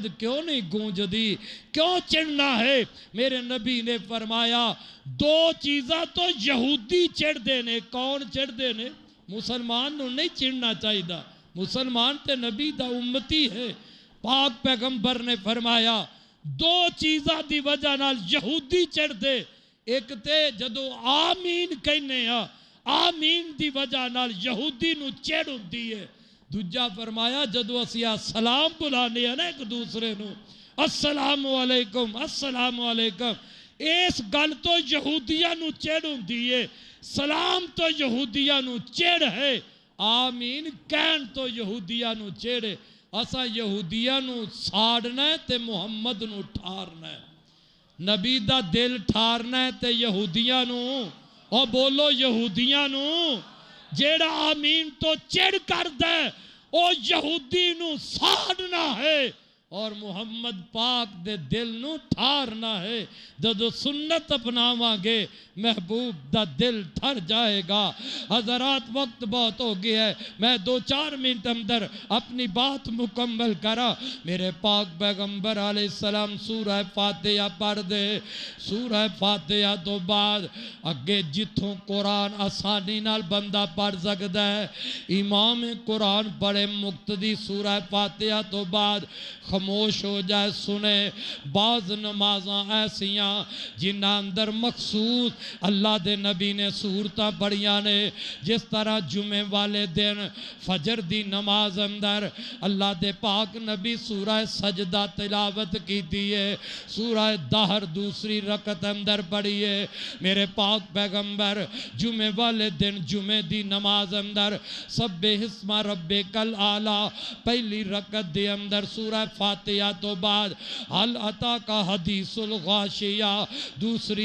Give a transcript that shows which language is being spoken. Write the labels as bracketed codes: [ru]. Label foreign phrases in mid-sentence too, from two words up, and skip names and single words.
[pa] کیوں نہیں گونج دی کیوں چڑھنا ہے میرے نبی نے فرمایا دو چیزاں تو یہودی چڑھ دینے کون چڑھ دینے مسلمان نو نہیں چڑھنا چاہیے مسلمان تے نبی دا امتی ہے پاک پیغمبر نے فرمایا دو چیزاں دی وجہ نال یہودی چڑھ دے ایک تے جدو آمین کہنے آمین دی وجہ نال یہودی نو چڑھ ہوندی ہے دوجا فرمایا جدو اسی سلام بلانے ہیں نا ایک دوسرے نو [ar] السلام علیکم السلام علیکم [pa] اس گل تو یہودیاں نو چڑھ ہوندی ہے سلام تو یہودیاں نو چڑھ ہے آمین کہن تو یہودیاں نو چڑھے اسا یہودیاں نو ساڑنا ہے تے محمد نو ٹھارنا ہے نبی دا دل ٹھارنا ہے تے یہودیاں نو اور بولو یہودیاں نو جیڑا آمین تو چڑھ کر دے او یہودی نو ساڑنا ہے اور محمد پاک دے دل نو ٹھارنا ہے جدو سنت اپناواں گے محبوب دا دل ٹھر جائے گا حضرات وقت بہت ہو گیا ہے میں 2-4 منٹ اندر اپنی بات مکمل کرا میرے پاک پیغمبر [ar] علیہ السلام [pa] سورہ فاتحہ پڑھ دے سورہ فاتحہ تو بعد اگے جتھوں قرآن آسانی نال بندہ پڑھ سکتا ہے امام قرآن پڑھے مقتدی سورہ فاتحہ تو بعد خاموش ہو جائے سنے بعض نمازاں ایسیاں جنہ اندر مخصوص اللہ دے نبی نے سورتاں پڑھیاں نے جس طرح جمعے والے دن فجر دی نماز اندر اللہ دے پاک نبی سورہ سجدہ تلاوت کی دیئے سورہ دہر دوسری رکعت اندر پڑھیے میرے پاک پیغمبر جمعے والے دن جمعے دی نماز اندر [ar] سبح اسم ربک الاعلی [pa] پہلی رکعت دے اندر سورہ فاتحہ تو بعد [ar] حل عطا کا حدیث الغاشیہ [pa] دوسری